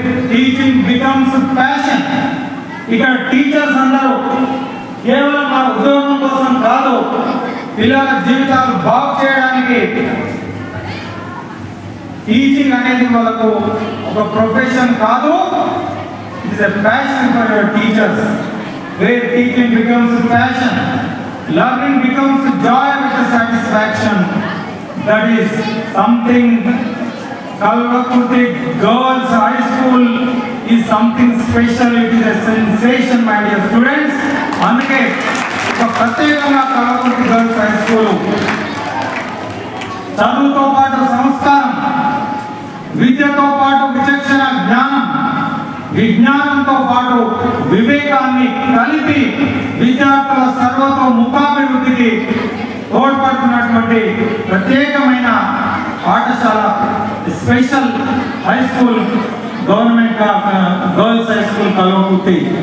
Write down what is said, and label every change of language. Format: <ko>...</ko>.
<en>Teaching becomes passion.</en> <te>ఇక్కడ teachers అందరూ కేవలం మన ఉద్యోగం కోసం కాదు, పిల్లల జీవితాలు బాగు చేయడానికి టీచింగ్ అనేది వాళ్ళకు ఒక ప్రొఫెషన్ కాదు,</te> <en>It is a passion for your teachers. Where teaching becomes passion, learning becomes joy with satisfaction. That is something Kalvakurti Girls High School is something special. It is a sensation, my dear students.</en> <te>అందుకే ఒక ప్రత్యేకంగా Kalwakurthy girls high school చదువుతో పాటు సంస్కారం, విద్యతో పాటు విచక్షణ జ్ఞానం, విజ్ఞానంతో పాటు వివేకాన్ని కలిపి విద్యార్థుల సర్వతోముఖాభివృద్ధికి తోడ్పడుతున్నటువంటి ప్రత్యేకమైన పాఠశాల special high school government girls high school Kalwakurthy.</te>